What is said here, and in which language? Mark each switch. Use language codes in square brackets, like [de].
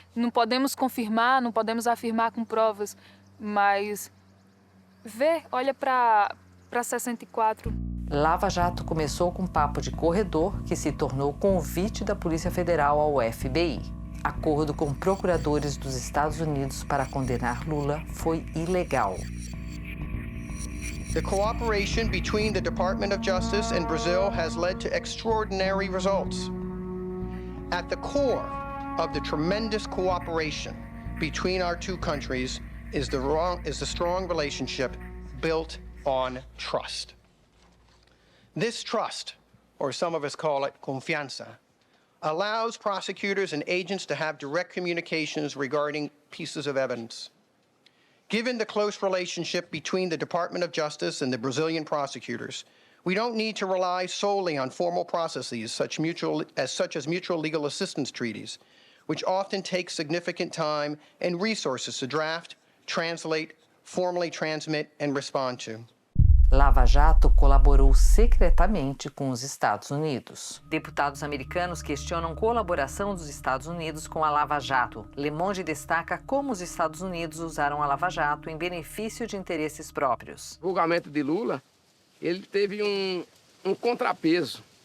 [pt] Não podemos confirmar, não podemos afirmar com provas, mas olha para 64. Lava Jato começou com um papo de corredor que se tornou convite da Polícia Federal ao FBI. Acordo com procuradores dos Estados Unidos para condenar Lula foi ilegal. [en] The cooperation between the Department of Justice and Brazil has led to extraordinary results. At the core of the tremendous cooperation between our two countries is the strong relationship built on trust. This trust, or some of us call it confianza, allows prosecutors and agents to have direct communications regarding pieces of evidence. Given the close relationship between the Department of Justice and the Brazilian prosecutors, we don't need to rely solely on formal processes such as mutual legal assistance treaties, which often take significant time and resources to draft, translate, formally transmit, and respond to. [pt] Lava Jato colaborou secretamente com os Estados Unidos. Deputados americanos questionam colaboração dos Estados Unidos com a Lava Jato. Le Monde destaca como os Estados Unidos usaram a Lava Jato em benefício de interesses próprios. O julgamento de Lula, ele teve um contrapeso.